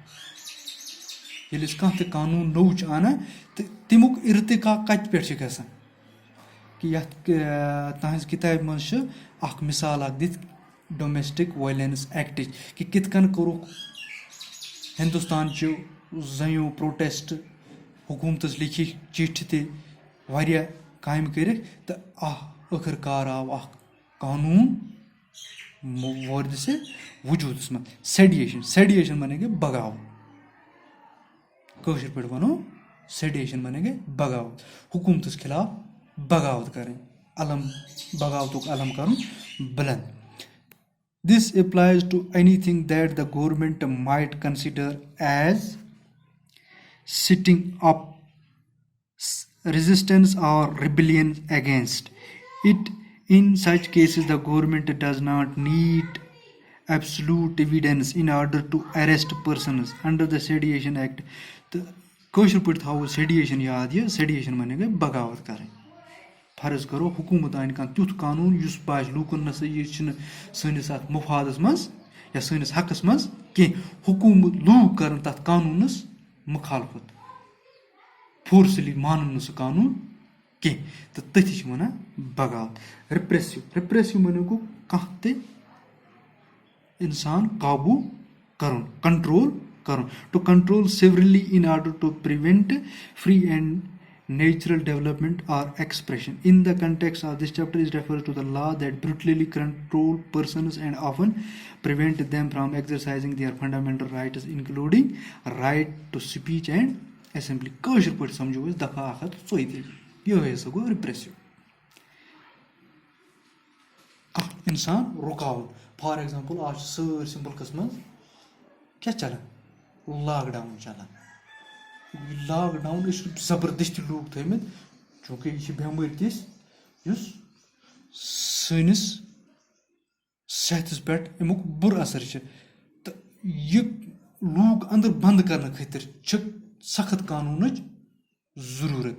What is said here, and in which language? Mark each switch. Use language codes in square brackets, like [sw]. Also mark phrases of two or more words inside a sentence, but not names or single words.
[ks] ییٚلہِ أسۍ کانٛہہ تہِ قانوٗن نوٚو چھِ اَنان تہٕ تَمیُک اِرتقا کَتہِ پٮ۪ٹھ چھِ گژھان، کہِ یَتھ تُہنٛزِ کِتابہِ منٛز چھِ اکھ مِثال اکھ دِتھ [en] domestic violence act, [ks] کہِ کِتھ کٔنۍ کوٚرُکھ ہندوستانچہِ زَنیو پروٹیسٹ، حکوٗمتَس لیکھِکھ چِٹھِ تہِ، واریاہ کامہِ کٔرِکھ تہٕ ٲخٕر کار آو اکھ قانوٗن وٲرِد سے وجوٗدس منٛز۔ سیڈیشن माने گٔے بغاوت، کٲشِر پٲٹھۍ وَنو سیڈیشن माने گٔے بغاوت، حکوٗمتَس خِلاف بغاوت کَرٕنۍ، بغاوتُک علم کَرُن بُلنٛد۔ [en] This applies to anything that the government might consider as setting up resistance or rebellion against it. In such cases, the government does not need absolute evidence in order to arrest persons under the Sedition Act. [ks] تہٕ کٲشِر پٲٹھۍ تھاوو سیڈیشن یاد، یہِ سیڈیشن माने گٔے بغاوت کَرٕنۍ۔ فرض کرو حکوٗمت اَنہِ کانٛہہ تیُتھ قانوٗن یُس باسہِ لوٗکن نسا یہِ چھُنہٕ سٲنِس اَتھ مُفادس منٛز یا سٲنِس حقس منٛز کینٛہہ، حکوٗمت لوٗکھ کرن تَتھ قانوٗنس مُخالفت، فورسلی مانن نہٕ سُہ قانوٗن کینٛہہ، تہٕ تٔتھی چھِ وَنان بغاوت۔ رِپریسِو माने گوٚو کانٛہہ تہِ اِنسان قابوٗ کرُن، کنٹرول کرُن، [en] to control severely in order to prevent free and natural development or expression. In the context of this chapter it refers to the law that brutally control persons and often prevent them from exercising their fundamental rights including right to speech and assembly. [ks] کٲشِر پٲٹھۍ سمجھو أسۍ دفعہ 134 یِہوے ہسا گوٚو رِپریسِو، کانٛہہ اِنسان رُکاوُن۔ [en] for example [ks] آز چھِ سٲرسٕے مُلکس منٛز کیٛاہ چلان، [en] lock down [ks] چلان۔ [en] lock down [ks] أسۍ چھِ زبردستی لوٗکھ تھٲومٕتۍ، چوٗنکہِ یہِ چھِ بٮ۪مٲرۍ تِژھ یُس سٲنِس صحتس پٮ۪ٹھ اَمیُک بُرٕ اثر چھِ، تہٕ یہِ لوٗکھ انٛدر بنٛد کرنہٕ خٲطرٕ چھِ سخت قانوٗنٕچ ضروٗرت۔